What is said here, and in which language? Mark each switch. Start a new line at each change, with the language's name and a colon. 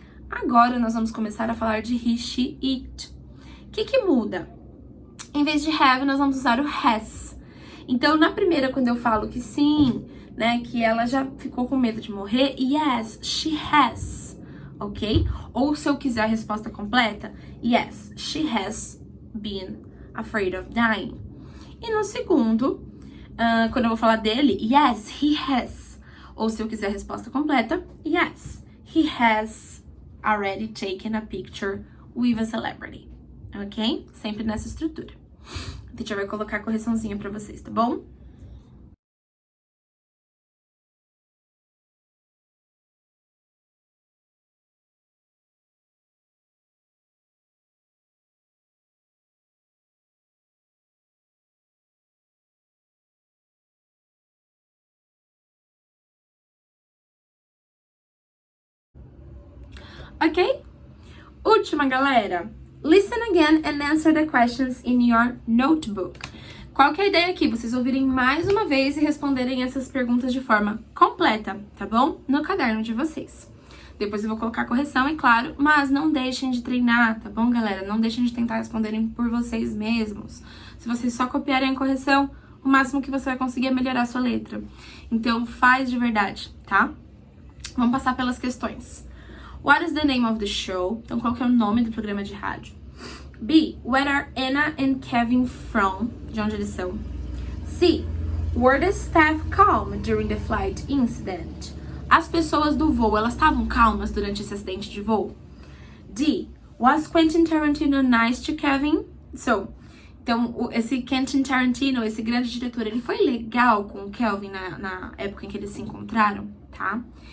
Portuguese: Agora nós vamos começar a falar de he, she, it. O que muda? Em vez de have, nós vamos usar o has. Então, na primeira, quando eu falo que sim, né, que ela já ficou com medo de morrer,
English: yes, she has,
Portuguese: ok? Ou se eu quiser a resposta completa,
English: yes, she has been afraid of dying.
Portuguese: E no segundo, quando eu vou falar dele,
English: yes, he has.
Portuguese: Ou se eu quiser a resposta completa,
English: yes, he has already taken a picture with a celebrity, ok?
Portuguese: Sempre nessa estrutura. A gente vai colocar a correçãozinha pra vocês, tá bom? Ok? Última, galera.
English: Listen again and answer the questions in your notebook.
Portuguese: Qual que é a ideia aqui? Vocês ouvirem mais uma vez e responderem essas perguntas de forma completa, tá bom? No caderno de vocês. Depois eu vou colocar a correção, é claro, mas não deixem de treinar, tá bom, galera? Não deixem de tentar responderem por vocês mesmos. Se vocês só copiarem a correção, o máximo que você vai conseguir é melhorar a sua letra. Então, faz de verdade, tá? Vamos passar pelas questões.
English: What is the name of the show?
Portuguese: Então, qual que é o nome do programa de rádio? B.
English: Where are Anna and Kevin from?
Portuguese: De onde eles são?
English: C. Were the staff calm during the flight incident?
Portuguese: As pessoas do voo, elas estavam calmas durante esse acidente de voo? D.
English: Was Quentin Tarantino nice to Kevin? So,
Portuguese: Então, esse Quentin Tarantino, esse grande diretor, ele foi legal com o Kelvin na época em que eles se encontraram, tá?